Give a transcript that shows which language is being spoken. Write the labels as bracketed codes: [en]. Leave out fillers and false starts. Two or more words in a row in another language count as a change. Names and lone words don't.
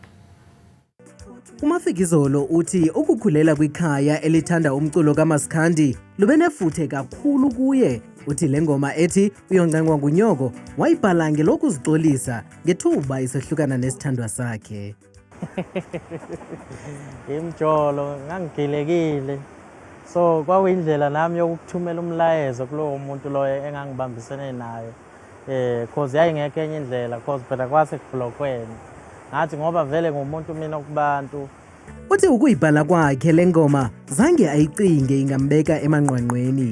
[xh] Umafikizolo uthi ukukhulela kwikhaya elithanda umculo kaMaskandi lube nefuthe kakhulu kuye. Uthi le ngoma ethi uyoncengwa ngunyoko wayibhala ngelokuzixolisa ngethuba isehlukana nesithandwa sakhe. [zu] Imjolo ngangigilekile, so kwakuyindlela nami yokuthumela umlayezo kulowo muntu loyo engangibambisene naye. Cause yayingekho enye indlela cause phela kwase kublockweni. Ngathi ngoba vele ngumuntu mina kubantu. [xh] Uthi ukuyibhala kwakhe le ngoma zange ayicinge ingambeka emanqwanqweni.